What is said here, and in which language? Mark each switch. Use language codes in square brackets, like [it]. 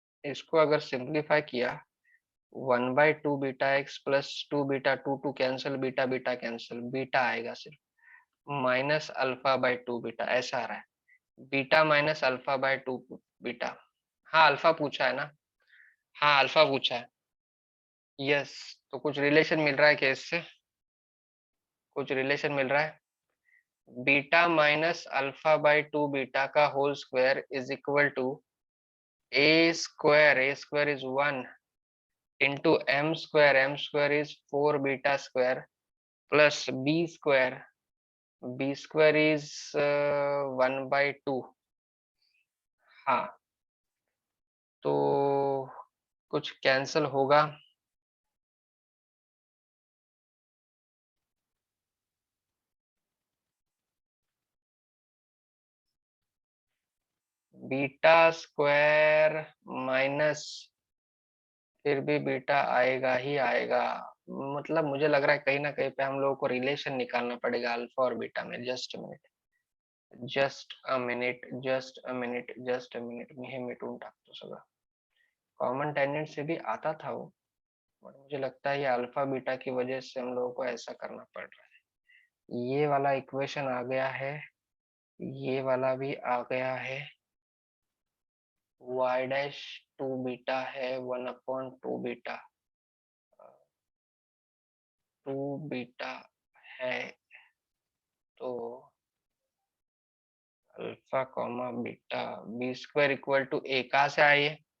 [hi] इसको अगर सिंप्लीफाई किया, 1/2βx plus 2β, 2 cancel, beta beta cancel, beta आएगा सिर्फ माइनस अल्फा बाई 2β, ऐसा आ रहा है। Beta minus alpha by 2β। हाँ अल्फा पूछा है ना, हाँ अल्फा पूछा है। यस, तो कुछ रिलेशन मिल रहा है केस से, कुछ रिलेशन मिल रहा है। बीटा माइनस अल्फा बाई 2β का whole square is equal to [en] a square is 1 into m square is 4β² plus b square is 1/2। [hi] हाँ, तो कुछ कैंसल होगा। बीटा स्क्वायर माइनस, फिर भी बीटा आएगा ही आएगा। मतलब मुझे लग रहा है कहीं ना कहीं पे हम लोगों को रिलेशन निकालना पड़ेगा अल्फा और बीटा में। [en] just minute, just a minute, just a minute, just a minute, [mr] मी हे मिटून टाकतो सगळं। [hi] कॉमन टेंडेंट से भी आता था वो, बट मुझे लगता है ये अल्फा बीटा की वजह से हम लोगों को ऐसा करना पड़ रहा है। ये वाला इक्वेशन आ गया है, ये वाला भी आ गया है। y डैश 2β है 1/2β, 2β है, तो alpha comma beta, B square equal to ए, कहाँ से आया ये?